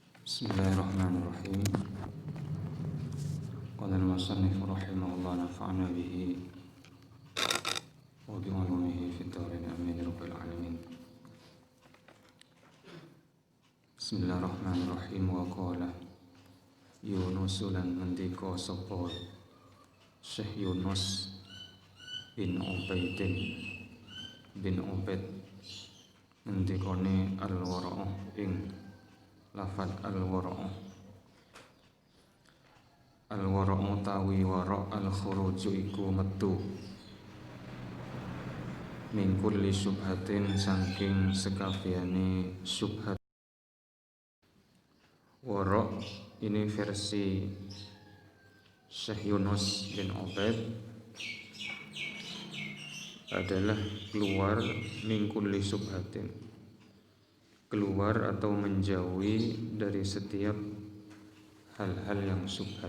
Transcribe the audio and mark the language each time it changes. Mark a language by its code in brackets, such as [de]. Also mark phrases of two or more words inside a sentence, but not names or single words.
[ar] بسم الله الرحمن الرحيم قال المصنف رحمه الله نفعنا به وبعلومه في الدارين آمين يا رب العالمين. بسم الله الرحمن الرحيم. وقال [jv] Yunus lan ngendika sapa Syekh Yunus bin Ubaidin bin Ubaid ngendikane al-wara'ah ing lafad al-wara'ah. Al-wara'u tawi wara' al-khuruju iku metu [ar] من كل شبهة [jv] saking sekabehane syubhat. [id] Wara' ini versi Syekh Yunus bin Ubaid adalah keluar [ar] من كل شبهة, [id] keluar atau menjauhi dari setiap hal-hal yang syubhat.